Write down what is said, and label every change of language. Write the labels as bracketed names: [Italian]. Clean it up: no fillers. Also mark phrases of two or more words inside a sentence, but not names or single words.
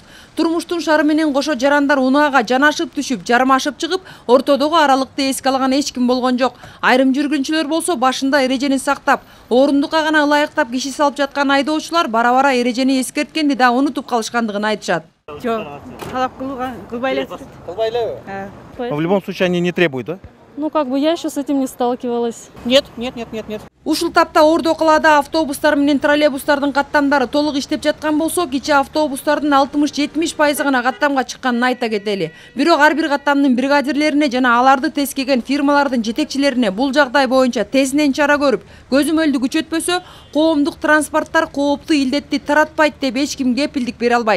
[Kyrgyz] Турмуштун шары менен кошо жарандар унаага жанашып түшүп, жармашып чыгып, ортодогу аралыкты эске алган эч ким болгон жок. Айрым жүргүнчүлөр болсо башында эрежени сактап, орундукка гана ылайыктап киши салып жаткан айдоочулар бара-бара эрежени эскерткенди да унутуп калышкандыгын айтышат. Жок, талап кылбай элек. [Russian] В любом случае они не требуют, да? Ну, как бы я еще с этим не сталкивалась. Нет. [Kyrgyz] Ушул тапта Ордо калаада автобустар менен троллейбустардын каттамдары толук иштеп жаткан болсо, кичи автобустардын 60-70% гана каттамга чыкканын айта кетели. Бирок ар бир каттамдын бригадирлерине жана аларды тескеген фирмалардын жетекчилерине бул жагдай боюнча тезинен чара көрүп, көзөмөлдү күчөтпөсө, коомдук транспорттар кооптуу илдетти таратпайт деп эч ким кепилдик бере албайт.